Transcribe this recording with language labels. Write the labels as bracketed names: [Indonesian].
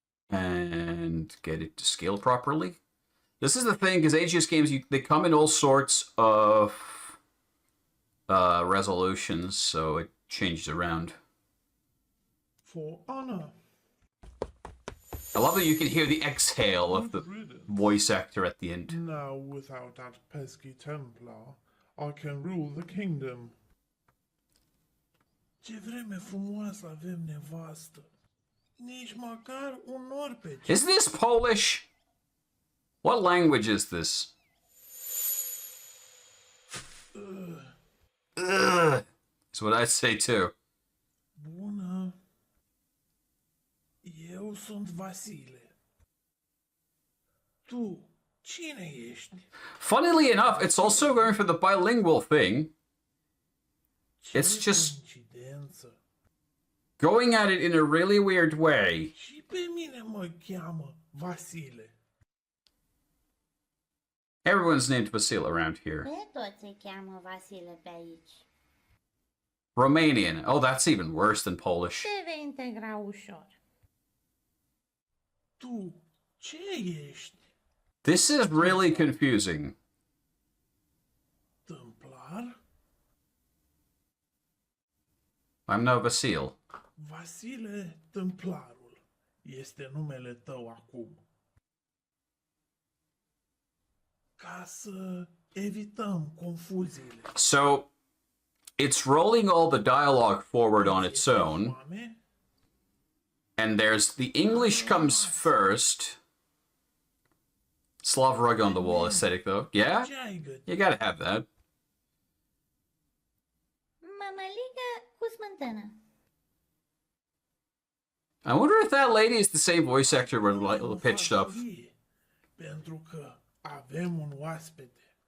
[English] And get it to scale properly. This is the thing, because AGS games, they come in all sorts of resolutions, so it changes around. For honor. I love that you can hear the exhale of the voice actor at the end. Now, without that pesky Templar, I can rule the kingdom. [Romanian] Ce vreme frumoasă avem nevastă. Nici măcar un nor pe ce. [English] Is this Polish? What language is this? Ugh. That's what I'd say too. [Romanian] Bună. Eu sunt Vasile. Tu, cine ești? [English] Funnily enough, it's also going for the bilingual thing. [Romanian] Ce [English] It's just [Romanian] coincidență. [English] going at it in a really weird way. [Romanian] Și pe mine mă cheamă Vasile. [English] Everyone's named Vasile around here. [Romanian] Pe toți se cheamă Vasile pe aici. [English] Romanian. Oh, that's even worse than Polish. [Romanian] Te vei integra ușor. Tu, ce ești? [English] This is really confusing. Templar? I'm no Vasile. [Romanian] Vasile Templarul este numele tău acum. Ca să evităm confuziile. [English] So, it's rolling all the dialogue forward on its own. And there's the English comes first. Slav rug on the wall aesthetic, though. Yeah? [Romanian] Ce ai gătit? [English] You gotta have that. [Romanian] Mămăligă cu smântână. [English] I wonder if that lady is the same voice actor with a little pitched up. [Romanian] Pentru că avem un oaspete.